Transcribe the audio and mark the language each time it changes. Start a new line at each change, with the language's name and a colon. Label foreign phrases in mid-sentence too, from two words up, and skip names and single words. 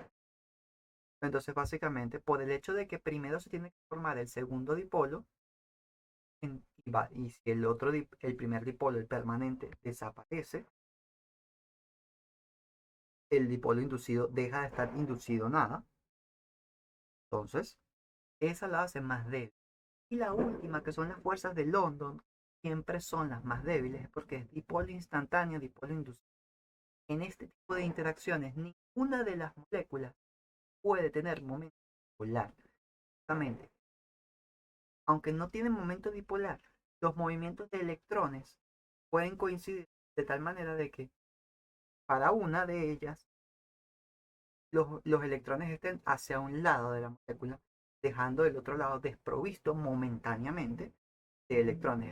Spanish: Entonces, básicamente, por el hecho de que primero se tiene que formar el segundo dipolo, y si el primer dipolo, el permanente, desaparece, el dipolo inducido deja de estar inducido nada. Entonces, esa la hace más débil. Y la última, que son las fuerzas de London, siempre son las más débiles porque es dipolo instantáneo, dipolo inducido. En este tipo de interacciones, ninguna de las moléculas puede tener momento dipolar. Justamente, aunque no tienen momento dipolar, los movimientos de electrones pueden coincidir de tal manera de que para una de ellas los electrones estén hacia un lado de la molécula, dejando el otro lado desprovisto momentáneamente de electrones.